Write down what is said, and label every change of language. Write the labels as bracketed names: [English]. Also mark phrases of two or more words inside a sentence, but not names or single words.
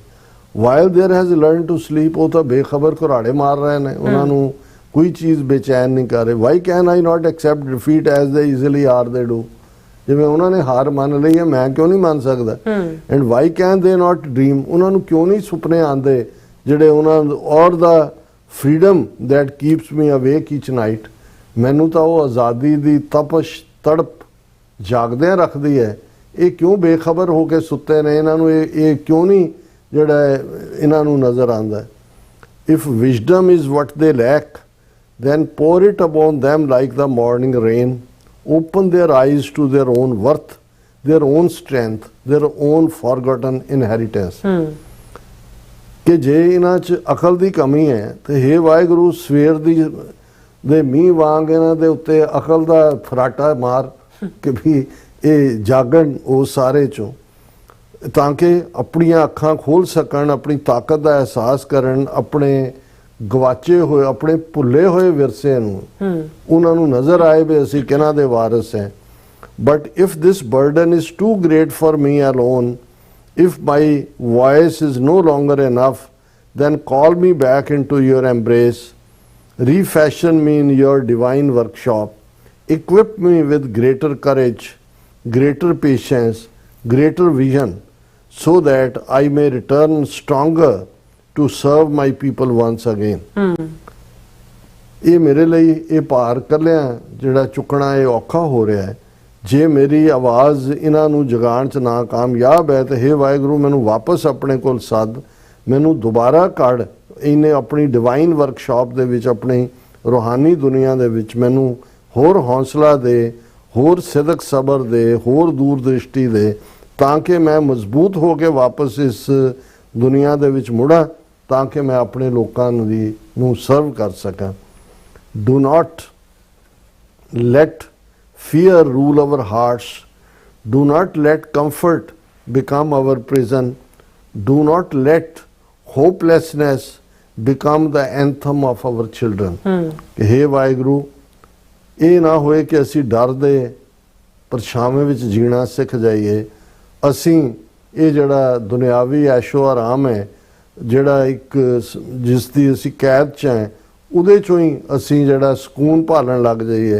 [English] while there has learn to sleep, [Punjabi] ਉਹ ਤਾਂ ਬੇਖਬਰ ਘੁਰਾੜੇ ਮਾਰ ਰਹੇ ਨੇ, ਉਹਨਾਂ ਨੂੰ ਕੋਈ ਚੀਜ਼ ਬੇਚੈਨ ਨਹੀਂ ਕਰ ਰਹੀ। [English] why can I not accept defeat as they easily are they do? [Punjabi] ਜਿਵੇਂ ਉਹਨਾਂ ਨੇ ਹਾਰ ਮੰਨ ਲਈ ਹੈ, ਮੈਂ ਕਿਉਂ ਨਹੀਂ ਮੰਨ ਸਕਦਾ? [English] and why can they not dream, [Punjabi] ਉਹਨਾਂ ਨੂੰ ਕਿਉਂ ਨਹੀਂ ਸੁਪਨੇ ਆਉਂਦੇ ਜਿਹੜੇ ਉਹਨਾਂ, [English] or the freedom that keeps me awake each night, [Punjabi] ਮੈਨੂੰ ਤਾਂ ਉਹ ਆਜ਼ਾਦੀ ਦੀ ਤਪਸ਼ ਤੜਪ ਜਾਗਦਿਆਂ ਰੱਖਦੀ ਹੈ। ਇਹ ਕਿਉਂ ਬੇਖਬਰ ਹੋ ਕੇ ਸੁੱਤੇ ਨੇ? ਇਹਨਾਂ ਨੂੰ ਇਹ ਕਿਉਂ ਨਹੀਂ ਜਿਹੜਾ ਇਹਨਾਂ ਨੂੰ ਨਜ਼ਰ ਆਉਂਦਾ? [English] If wisdom is what they lack, then pour it upon them like the morning rain. Open their eyes to their own worth, their own strength, their own forgotten inheritance। [Punjabi] ਕਿ ਜੇ ਇਹਨਾਂ 'ਚ ਅਕਲ ਦੀ ਕਮੀ ਹੈ ਤੇ ਹੇ ਵਾਹਿਗੁਰੂ, ਸਵੇਰ ਦੇ ਮੀਂਹ ਵਾਂਗ ਇਹਨਾਂ ਦੇ ਉੱਤੇ ਅਕਲ ਦਾ ਫਰਾਟਾ ਮਾਰ ਕਿ ਵੀ ਇਹ ਜਾਗਣ ਉਹ ਸਾਰੇ 'ਚੋਂ, ਤਾਂ ਕਿ ਆਪਣੀਆਂ ਅੱਖਾਂ ਖੋਲ੍ਹ ਸਕਣ, ਆਪਣੀ ਤਾਕਤ ਦਾ ਅਹਿਸਾਸ ਕਰਨ, ਆਪਣੇ ਗਵਾਚੇ ਹੋਏ, ਆਪਣੇ ਭੁੱਲੇ ਹੋਏ ਵਿਰਸੇ ਨੂੰ ਉਹਨਾਂ ਨੂੰ ਨਜ਼ਰ ਆਏ ਵੀ ਅਸੀਂ ਕਿਹਨਾਂ ਦੇ ਵਾਰਿਸ ਹੈ। [English] but if this burden is too great for me alone, if my voice is no longer enough, then call me back into your embrace, refashion me in your divine workshop, equip me with greater courage, greater patience, greater vision, so that I may return stronger to serve my people once again। [Punjabi] ਇਹ ਮੇਰੇ ਲਈ ਇਹ ਭਾਰ ਕੱਲਿਆਂ ਜਿਹੜਾ ਚੁੱਕਣਾ ਇਹ ਔਖਾ ਹੋ ਰਿਹਾ ਹੈ। ਜੇ ਮੇਰੀ ਆਵਾਜ਼ ਇਹਨਾਂ ਨੂੰ ਜਗਾਉਣ 'ਚ ਨਾ ਕਾਮਯਾਬ ਹੈ ਤਾਂ ਹੇ ਵਾਹਿਗੁਰੂ, ਮੈਨੂੰ ਵਾਪਸ ਆਪਣੇ ਕੋਲ ਸੱਦ, ਮੈਨੂੰ ਦੁਬਾਰਾ ਕੱਢ, ਇਹਨੇ ਆਪਣੀ [English] divine workshop [Punjabi] ਦੇ ਵਿੱਚ ਆਪਣੀ ਰੂਹਾਨੀ ਦੁਨੀਆ ਦੇ ਵਿੱਚ ਮੈਨੂੰ ਹੋਰ ਹੌਸਲਾ ਦੇ, ਹੋਰ ਸਿਦਕ ਸਬਰ ਦੇ, ਹੋਰ ਦੂਰ ਦ੍ਰਿਸ਼ਟੀ ਦੇ, ਤਾਂ ਕਿ ਮੈਂ ਮਜ਼ਬੂਤ ਹੋ ਕੇ ਵਾਪਸ ਇਸ ਦੁਨੀਆ ਦੇ ਵਿੱਚ ਮੁੜਾਂ, ਤਾਂ ਕਿ ਮੈਂ ਆਪਣੇ ਲੋਕਾਂ ਨੂੰ ਸਰਵ ਕਰ ਸਕਾਂ। [English] do not let fear rule our hearts. Do not let comfort become our prison. Do not let hopelessness become the anthem of our children. [Punjabi] ਹੇ ਵਾਹਿਗੁਰੂ, ਇਹ ਨਾ ਹੋਏ ਕਿ ਅਸੀਂ ਡਰ ਦੇ ਪਰਛਾਵੇਂ ਵਿੱਚ ਜੀਣਾ ਸਿੱਖ ਜਾਈਏ। ਅਸੀਂ ਇਹ ਜਿਹੜਾ ਦੁਨਿਆਵੀ ਐਸ਼ੋ ਆਰਾਮ ਹੈ, ਜਿਹੜਾ ਇੱਕ ਜਿਸ ਦੀ ਅਸੀਂ ਕੈਦ 'ਚ ਹੈ, ਉਹਦੇ 'ਚੋਂ ਹੀ ਅਸੀਂ ਜਿਹੜਾ ਸਕੂਨ ਭਾਲਣ ਲੱਗ ਜਾਈਏ।